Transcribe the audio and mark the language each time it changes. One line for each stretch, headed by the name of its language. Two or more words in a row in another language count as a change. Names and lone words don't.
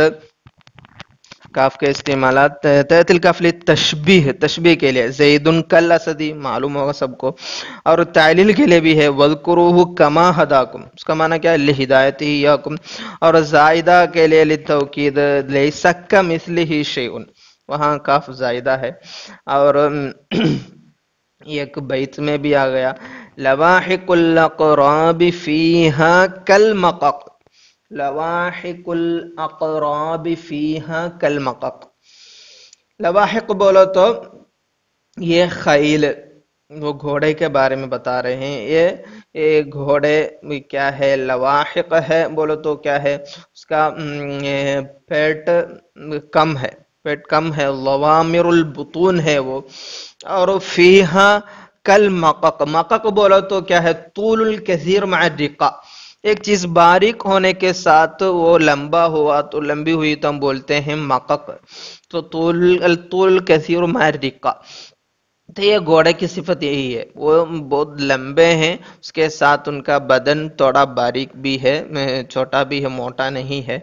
Urdu: کاف کے استعمالات
Arabic: تحت الکاف للتشبیہ،
Urdu: تشبیہ کے لیے،
Arabic: زید کل اسدی
Urdu: معلوم ہوگا سب کو، اور تعلیل کے لیے بھی ہے
Arabic: وذکروہ کما ہداکم،
Urdu: اس کا معنی کیا ہے
Arabic: لہدایتہ یاکم،
Urdu: اور زائدہ کے لیے
Arabic: للتوکید لیس کمثلہ شیء،
Urdu: وہاں کاف زائدہ ہے. اور ایک بیت میں بھی آ گیا
Arabic: لواحق الاقراب فیہا کالمقق، لواحق الاقراب فیہا کالمقق.
Urdu: لواحق بولو تو یہ خیل، وہ گھوڑے کے بارے میں بتا رہے ہیں. یہ گھوڑے کیا ہے، لواحق ہے بولو تو کیا ہے، اس کا پیٹ کم ہے، پیٹ کم ہے،
Arabic: لوامر البطون
Urdu: ہے وہ. اور
Arabic: فیہا کالمقق،
Urdu: مقق بولو تو کیا ہے،
Arabic: طول الکثیر مع الرقہ،
Urdu: ایک چیز باریک ہونے کے ساتھ وہ لمبا ہوا تو لمبی ہوئی تو ہم بولتے ہیں مقق. تو
Arabic: طول کثیر مع الرقہ،
Urdu: تو یہ گھوڑے کی صفت یہی ہے، وہ بہت لمبے ہیں، اس کے ساتھ ان کا بدن تھوڑا باریک بھی ہے، چھوٹا بھی ہے، موٹا نہیں ہے.